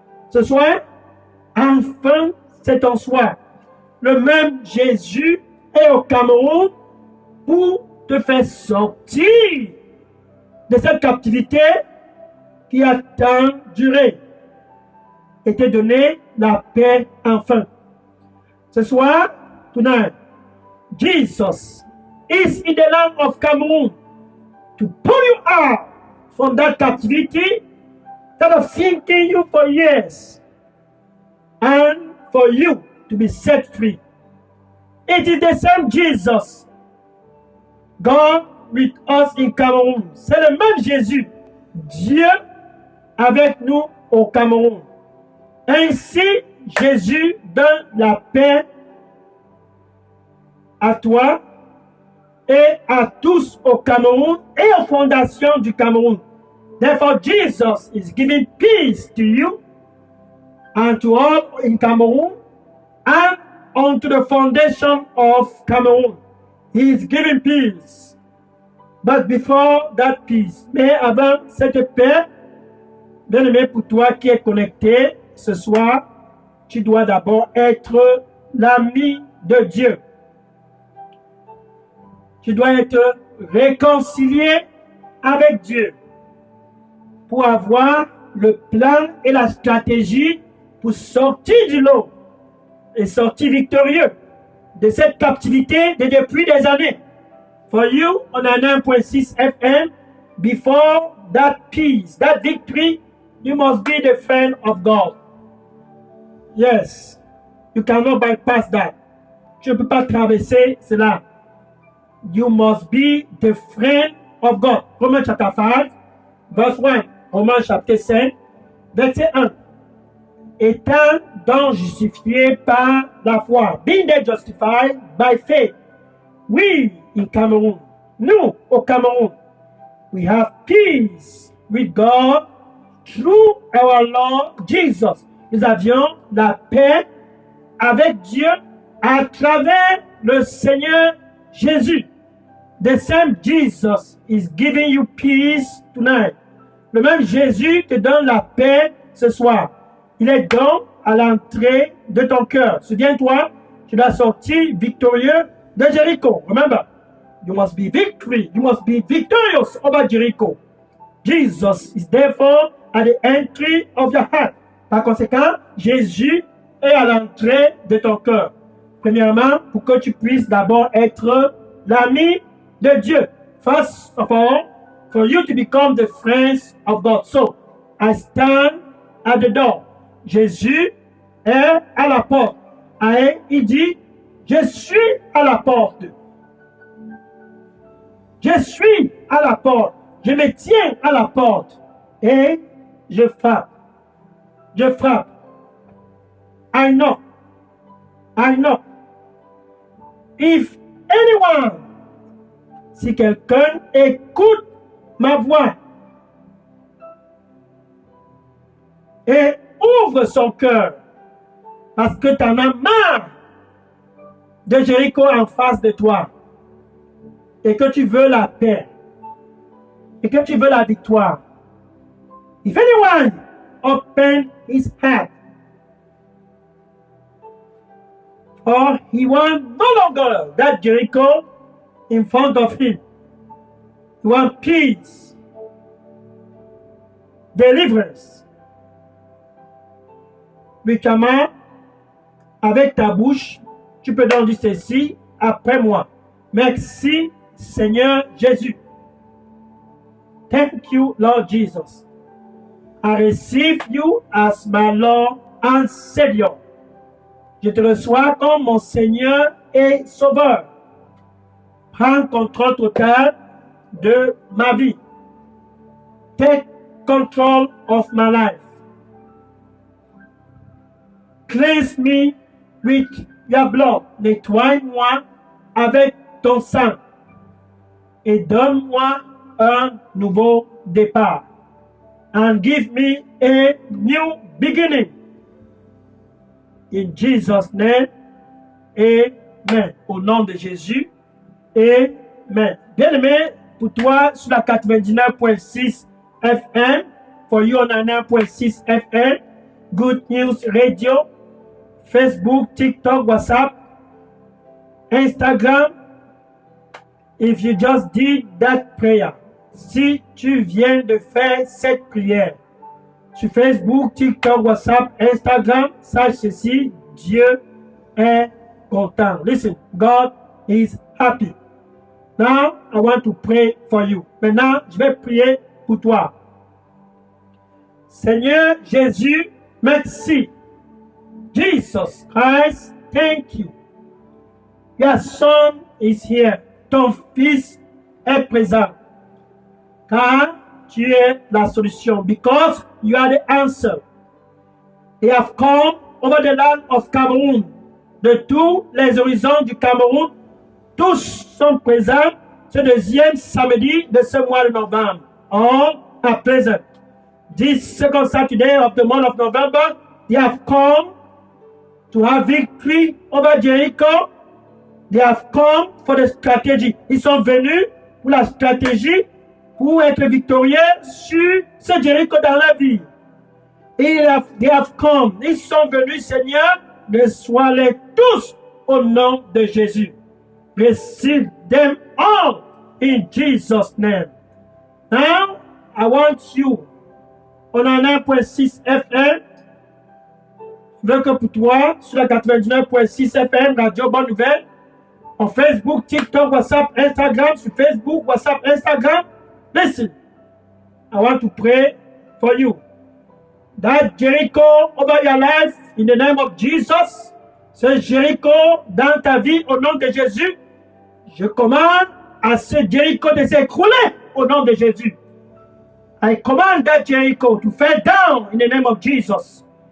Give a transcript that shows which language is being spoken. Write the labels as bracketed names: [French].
[French] Ce soir, enfin, c'est ton soir. Le même Jésus est au Cameroun pour te faire sortir de cette captivité qui a tant duré et te donner la paix enfin. Ce soir, [English] tonight, Jesus is in the land of Cameroon to pull you out from that captivity that have sinking you for years and for you to be set free. It is the same Jesus, God with us in Cameroon. [French] C'est le même Jésus, Dieu avec nous au Cameroun. Ainsi, Jésus donne la paix à toi et à tous au Cameroun et aux fondations du Cameroun. [English] Therefore, Jesus is giving peace to you and to all in Cameroon and unto the foundation of Cameroon. He is giving peace. But before that peace, [French] mais avant cette paix, bien-aimé, pour toi qui es connecté ce soir, tu dois d'abord être l'ami de Dieu. Tu dois être réconcilié avec Dieu pour avoir le plan et la stratégie pour sortir du lot et sortir victorieux de cette captivité depuis des années. [English] For you, on a 9.6 FM, before that peace, that victory, you must be the friend of God. Yes, you cannot bypass that. [French] tu ne peux pas traverser cela. [English] You must be the friend of God. [French] Romains chapitre 5, verse 1. Romains chapitre 5, verset 1. Étant donc justifié par la foi. [English] Being they justified by faith. We in Cameroon. [French] Nous, au Cameroun. [English] We have peace with God through our Lord Jesus. [French] Nous avions la paix avec Dieu à travers le Seigneur Jésus. [English] The same Jesus is giving you peace tonight. [French] Le même Jésus te donne la paix ce soir. Il est donc à l'entrée de ton cœur. Souviens-toi, tu dois sortir victorieux de Jéricho. [English] Remember, you must be victory. You must be victorious over Jericho. Jesus is therefore at the entry of your heart. [French] Par conséquent, Jésus est à l'entrée de ton cœur. Premièrement, pour que tu puisses d'abord être l'ami de Dieu. [English] First of all, for you to become the friends of God. So, I stand at the door. [French] Jésus est à la porte. Et il dit, je suis à la porte. Je suis à la porte. Je me tiens à la porte. Et je frappe. Je frappe. [English] I knock. I knock. If anyone, [French] si quelqu'un écoute ma voix et ouvre son cœur parce que tu en as marre de Jéricho en face de toi et que tu veux la paix et que tu veux la victoire. [English] If anyone open his heart, or he wants no longer that Jericho in front of him. He wants peace, deliverance. [French] Médicament, avec ta bouche, tu peux donc dire ceci après moi. Merci, Seigneur Jésus. [English] Thank you, Lord Jesus. I receive you as my Lord and Savior. [French] Je te reçois comme mon Seigneur et Sauveur. Prends contrôle total de ma vie. [English] Take control of my life. Cleanse me with your blood. [French] Nettoie-moi avec ton sang. Et donne-moi un nouveau départ. [English] And give me a new beginning. In Jesus' name, amen. [French] Au nom de Jésus, amen. Bien-aimé, pour toi, sur la 99.6 FM, [English] for you on 99.6 FM, Good News Radio, [French] Facebook, TikTok, WhatsApp, Instagram. [English] If you just did that prayer, [French] si tu viens de faire cette prière, sur Facebook, TikTok, WhatsApp, Instagram, sache ceci, Dieu est content. [English] Listen, God is happy. Now, I want to pray for you. [French] Maintenant, je vais prier pour toi. Seigneur Jésus, merci. [English] Jesus Christ, thank you. Your son is here. [French] Ton fils est présent. Car tu es la solution. [English] Because you are the answer. They have come over the land of Cameroon. [French] De tous les horizons du Cameroun, tous sont présents ce deuxième samedi de ce mois de novembre. [English] All are present. This second Saturday of the month of November, they have come to have victory over Jericho. They have come for the strategy. [French] Ils sont venus pour la stratégie pour être victorieux sur ce Jéricho dans la vie. Et [English] they have come. [French] Ils sont venus, Seigneur, reçois-les tous au nom de Jésus. [English] Receive them all in Jesus' name. Now, I want you, on a 1.6 FM, [French] je veux que pour toi, sur la 99.6 FM, Radio Bonne Nouvelle, en Facebook, TikTok, WhatsApp, Instagram, [English] sur Facebook, WhatsApp, Instagram, listen, I want to pray for you. That Jericho over your life, in the name of Jesus, [French] ce Jéricho dans ta vie au nom de Jésus. Je commande à ce Jéricho de s'écrouler au nom de Jésus. [English] I command that Jericho to fall down in the name of Jesus.